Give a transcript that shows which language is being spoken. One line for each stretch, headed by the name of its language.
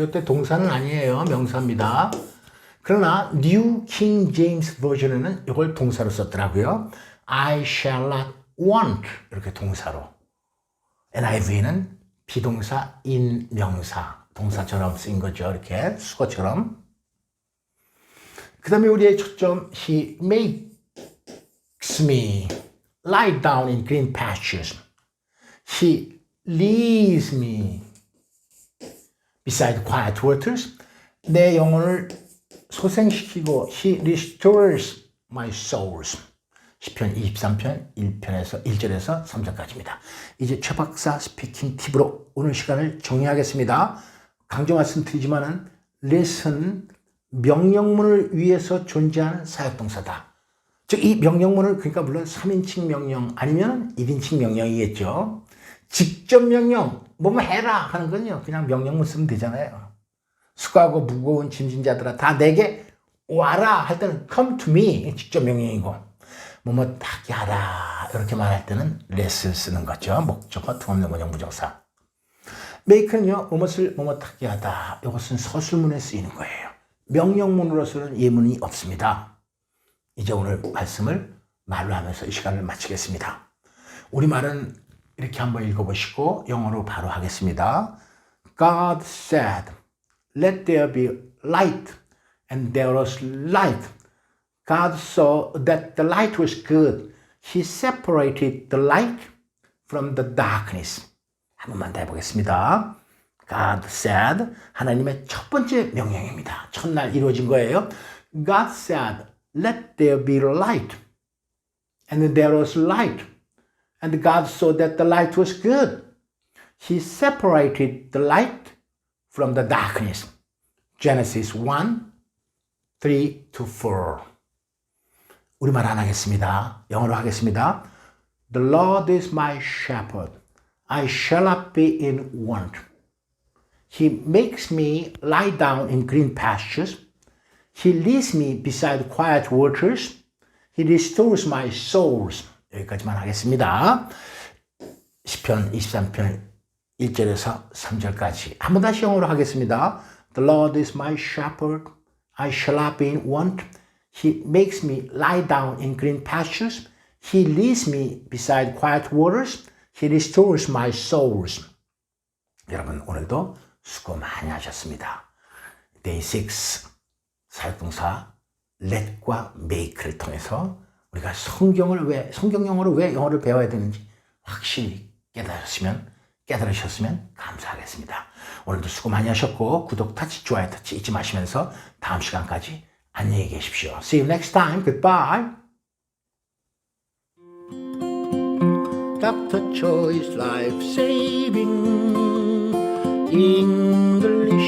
Korean: 이때 동사는 아니에요. 명사입니다. 그러나 New King James 버전에는 이걸 동사로 썼더라고요.
English: I shall not want.
Korean: 이렇게 동사로. NIV는 비동사 in 명사. 동사처럼 쓰인 거죠. 이렇게 수거처럼. 그 다음에 우리의 초점,
English: He makes me lie down in green pastures. He leads me beside quiet waters.
Korean: 내 영혼을 소생시키고
English: He restores my souls.
Korean: 시편 23편 1편에서 1절에서 3절까지입니다. 이제 최 박사 스피킹 팁으로 오늘 시간을 정리하겠습니다. 강조 말씀드리지만은 레슨 명령문을 위해서 존재하는 사역동사다. 즉 이 명령문을 그러니까 물론 3인칭 명령 아니면 1인칭 명령이겠죠. 직접 명령 뭐뭐 해라 하는 건요 그냥 명령문 쓰면 되잖아요. 수고하고 무거운 짐진 자들아 다 내게 와라 할 때는
English: come to me
Korean: 직접 명령이고 뭐뭐 하게 하라 이렇게 말할 때는 let을 쓰는 거죠. 목적어 투없는 원형 부정사. make는요 뭐뭇을 뭐뭇하게 하다. 이것은 서술문에 쓰이는 거예요. 명령문으로서는 예문이 없습니다. 이제 오늘 말씀을 말로 하면서 이 시간을 마치겠습니다. 우리말은 이렇게 한번 읽어보시고 영어로 바로 하겠습니다.
English: God said, let there be light, and there was light. God saw that the light was good. He separated the light from the darkness.
Korean: 한 번만 더 해보겠습니다.
English: God said,
Korean: 하나님의 첫 번째 명령입니다. 첫날 이루어진 거예요.
English: God said, let there be light. And there was light. And God saw that the light was good. He separated the light from the darkness. Genesis 1, 3 to 4.
Korean: 우리말 안 하겠습니다. 영어로 하겠습니다.
English: The Lord is my shepherd. I shall not be in want. He makes me lie down in green pastures. He leads me beside quiet waters. He restores my souls.
Korean: 여기까지만 하겠습니다. 시편 23편 1절에서 3절까지. 한 번 다시 영어로 하겠습니다.
English: The Lord is my shepherd. I shall not be in want. He makes me lie down in green pastures. He leads me beside quiet waters. He restores my souls.
Korean: 여러분 오늘도 수고 많이 하셨습니다. Day 6 사역동사 let과 make를 통해서 우리가 성경 영어로 왜 영어를 배워야 되는지 확실히 깨달으셨으면 감사하겠습니다. 오늘도 수고 많이 하셨고 구독 터치, 좋아요 터치 잊지 마시면서 다음 시간까지 안녕히 계십시오.
English: See you next time. Goodbye. Dr. Choi's Life Saving English